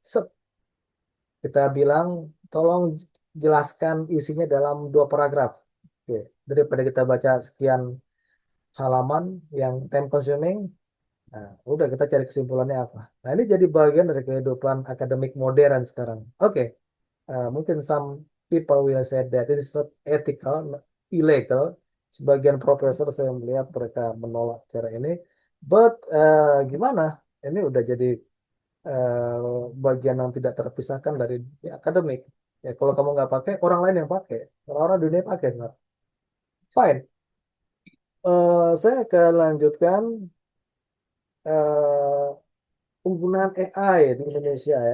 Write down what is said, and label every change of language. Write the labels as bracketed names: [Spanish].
[Indonesian] Set, kita bilang, tolong jelaskan isinya dalam 2 paragraf. Oke, daripada kita baca sekian halaman yang time consuming, nah, udah kita cari kesimpulannya apa. Nah, ini jadi bagian dari kehidupan akademik modern sekarang. [English] Oke, mungkin some people will say that it is not ethical, illegal. [Indonesian] Sebagian profesor saya melihat mereka menolak cara ini. But gimana? Ini udah jadi bagian yang tidak terpisahkan dari akademik. Ya, kalau kamu nggak pakai, orang lain yang pakai. Orang-orang dunia pakai, nggak? Fine. Saya akan lanjutkan eh, penggunaan AI di Indonesia. Ya.